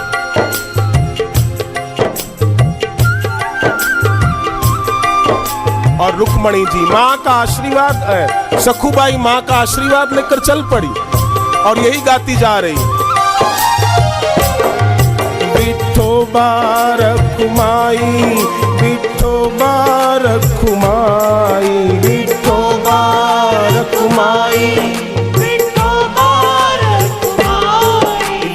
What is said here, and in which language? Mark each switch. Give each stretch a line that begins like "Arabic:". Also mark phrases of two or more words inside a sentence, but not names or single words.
Hindi: और रुक्मणी जी मां का आशीर्वाद है, सखुबाई मां का आशीर्वाद लेकर चल पड़ी और यही गाती जा रही, विठोबा रखुमाई, विठोबा रखुमाई, विठोबा रखुमाई, विठोबा रखुमाई,